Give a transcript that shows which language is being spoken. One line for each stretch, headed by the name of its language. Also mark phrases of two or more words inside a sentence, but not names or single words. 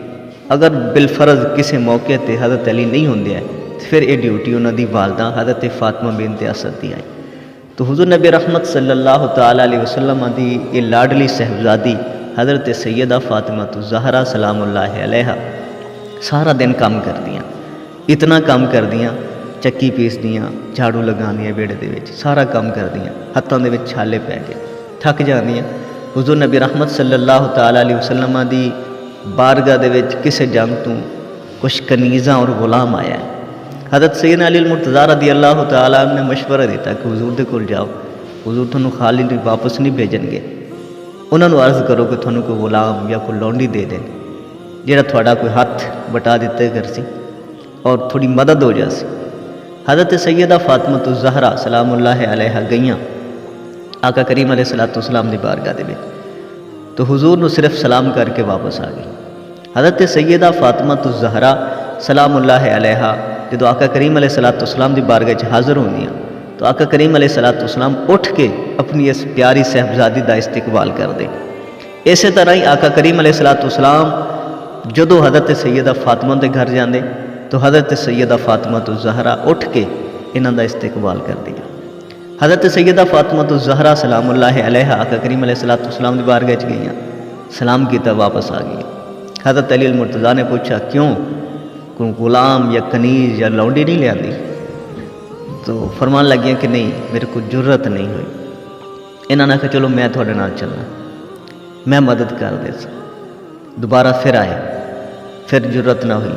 Punjabi: اگر بالفرض کسی موقع تے حضرت علی نہیں ہوندے ہیں پھر یہ ڈیوٹی انہاں دی والدہ حضرت فاطمہ بنت اسد دی آئی. تو حضور نبی رحمت
Arabic: صلی اللہ تعالیٰ علیہ وسلم
Punjabi: دی یہ لاڈلی صاحبزادی حضرت سیدہ فاطمہ الزہرا
Arabic: سلام اللہ علیہا
Punjabi: سارا دن کام کر دیاں، اتنا کام کر دیاں، چکی پیس دیاں، جھاڑو لگا دیاں بیڑے دے وچ، سارا کام کر دیاں، ہاتھاں دے وچ چھالے پے گئے، تھک جاندیاں. حضور نبی رحمت
Arabic: صلی اللہ تعالیٰ علیہ وسلم
Punjabi: دی بارگاہ دے وچ کسے جنگ تو کچھ کنیزاں اور غلام آیا ہے. حضرت سیدنا علی المرتضیٰ
Arabic: رضی اللہ تعالیٰ عنہ
Punjabi: نے مشورہ دیتا کہ حضور دے کول جاؤ، حضور تھانوں خالی واپس نہیں بھیجن گے. انہوں نے عرض کرو کہ تھانوں کوئی غلام یا کوئی لونڈی دے دیں جہاں تھوڑا کوئی ہاتھ بٹا دیتے کر سی اور تھوڑی مدد ہو جاسی. حضرت سیدہ فاطمہ الزہرا
Arabic: سلام اللہ علیہ
Punjabi: گئیاں آقا کریم
Arabic: علیہ السلام
Punjabi: دی بارگاہ دے وچ، تو حضور نو صرف سلام کر کے واپس آ گئی۔ حضرت سیدہ فاطمہ الزہرا
Arabic: سلام اللہ علیہ
Punjabi: جدو آقا کریم
Arabic: علیہ السلام
Punjabi: دی بارگاہ وچ حاضر ہوندیاں تو آقا کریم
Arabic: علیہ السلام
Punjabi: اٹھ کے اپنی اس پیاری صاحبزادی دا استقبال کر دے۔ اسی طرح ہی آقا کریم
Arabic: علیہ السلام
Punjabi: جدو حضرت سیدہ فاطمہ دے گھر جاندے تو حضرت سیدہ فاطمہ الزہرا اٹھ کے انہاں دا استقبال کر دیا۔ حضرت سیدہ فاطمہ الزہرا
Arabic: سلام اللہ علیہ
Punjabi: آقا کریم
Arabic: علیہ السلام
Punjabi: دی بارگاہ وچ گئیاں، سلام کیتا، واپس آ گئی۔ حضرت علی المرتضیٰ نے پوچھا کیوں، کوئی غلام یا کنیز یا لونڈی نہیں لے آندی؟ تو فرمان لگیاں کہ نہیں، میرے کو جرت نہیں ہوئی۔ انہاں نے کہا چلو میں تھوڑے نال چلنا، میں مدد کر دے سا۔ دوبارہ پھر آئے، پھر جرت نہ ہوئی۔